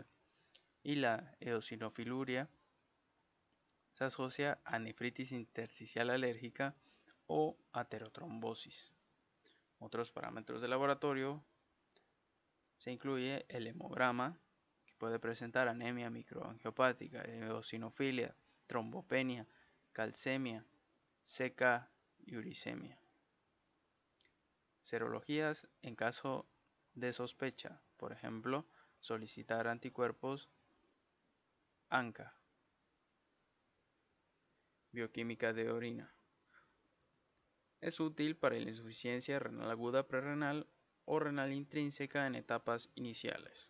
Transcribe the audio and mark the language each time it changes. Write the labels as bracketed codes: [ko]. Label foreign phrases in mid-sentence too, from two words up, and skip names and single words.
[es] Y la eosinofiluria se asocia a nefritis intersticial alérgica o aterotrombosis. Otros parámetros de laboratorio se incluye el hemograma, que puede presentar anemia microangiopática, eosinofilia, trombopenia, calcemia, CK y uricemia. Serologías en caso de sospecha, por ejemplo, solicitar anticuerpos ANCA. Bioquímica de orina. Es útil para la insuficiencia renal aguda prerrenal o renal intrínseca en etapas iniciales.